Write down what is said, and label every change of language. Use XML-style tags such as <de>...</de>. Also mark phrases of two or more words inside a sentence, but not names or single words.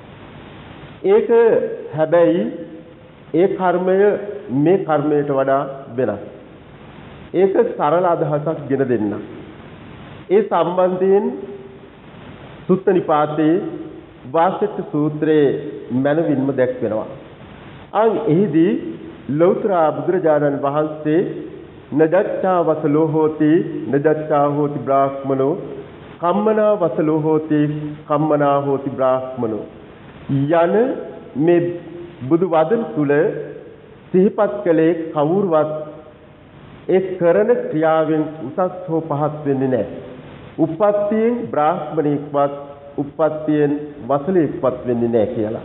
<si>ඒක හැබැයි ඒ කර්මය මේ කර්මයට වඩා වෙනස්. ඒක සරල අදහසක් ගෙන දෙන්න. ඒ සම්බන්ධයෙන් සුත්ත නිපාතේ වාසෙට්ට සූත්‍රයේ මනවින්ම දැක්වෙනවා. එහිදී ලෞතර බුදුරජාණන් වහන්සේ</si> <pi>නදච්ඡා වසලෝ හෝති නදච්ඡා හෝති බ්‍රාහ්මනෝ කම්මනා වසලෝ හෝති කම්මනා හෝති බ්‍රාහ්මනෝ</pi> <si>යන මේ බුදු වදන තුල සිහිපත් කළේ කවුරුවත් ඒ කරන ක්‍රියාවෙන් උසස් හෝ පහත් වෙන්නේ නැහැ. උප්පත්තියෙන් බ්‍රාහ්මණයෙක්වත් උප්පත්තියෙන් වසලයෙක්වත් වෙන්නේ නැහැ කියලා.</si>